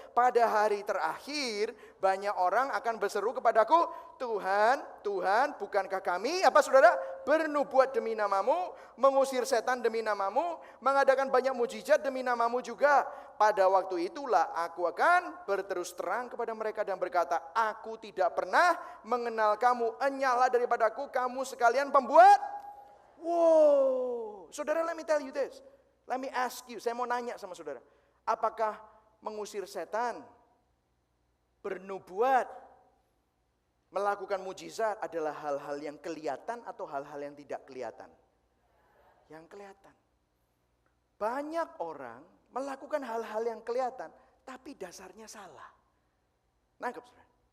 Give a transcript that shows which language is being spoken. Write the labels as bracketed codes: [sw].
[id] Pada hari terakhir banyak orang akan berseru kepadaku, Tuhan, Tuhan, bukankah kami, apa saudara, bernubuat demi namamu, mengusir setan demi namamu, mengadakan banyak mujizat demi namamu juga. Pada waktu itulah aku akan berterus terang kepada mereka dan berkata, aku tidak pernah mengenal kamu, enyalah daripadaku kamu sekalian pembuat. [en] Wow, saudara, let me tell you this. Let me ask you, [id] saya mau nanya sama saudara. Apakah mengusir setan, bernubuat, melakukan mujizat adalah hal-hal yang kelihatan atau hal-hal yang tidak kelihatan? Yang kelihatan. Banyak orang melakukan hal-hal yang kelihatan, tapi dasarnya salah. Nangkep saudara?